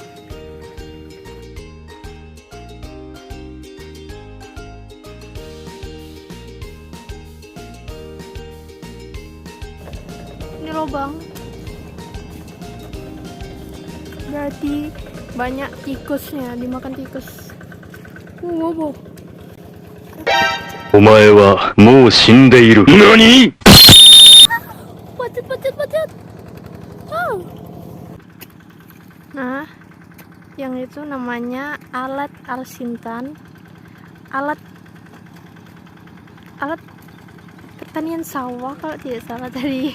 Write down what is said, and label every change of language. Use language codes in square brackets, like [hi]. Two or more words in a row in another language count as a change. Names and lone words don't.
[id] Ini lubang, berarti banyak tikusnya, dimakan tikus. [ja] お前はもう死んでいる。何？ [id] Nah, yang itu namanya alat alsintan, alat pertanian sawah kalau tidak salah tadi.